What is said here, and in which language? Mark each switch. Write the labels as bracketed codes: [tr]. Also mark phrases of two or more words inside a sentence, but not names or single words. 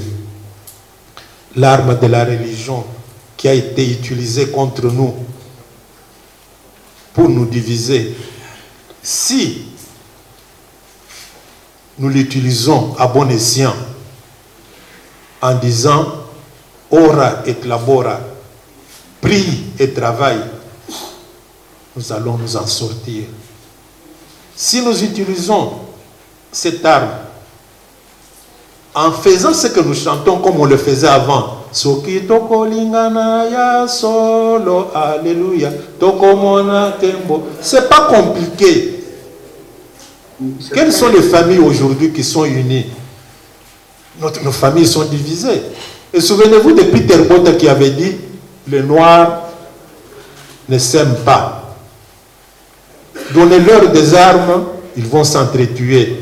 [fr] L'arme de la religion qui a été utilisée contre nous pour nous diviser, si nous l'utilisons à bon escient en disant [la] ora et labora, [fr] prie et travaille, nous allons nous en sortir. Si nous utilisons cette arme en faisant ce que nous chantons comme on le faisait avant, [ln] Soki toko lingana ya solo, alléluia, toko mona tembo, [fr] c'est pas compliqué. Quelles sont les familles aujourd'hui qui sont unies? Nos familles sont divisées. Et souvenez-vous de Peter Botta qui avait dit, les Noirs ne s'aiment pas. Donnez-leur des armes, ils vont s'entretuer.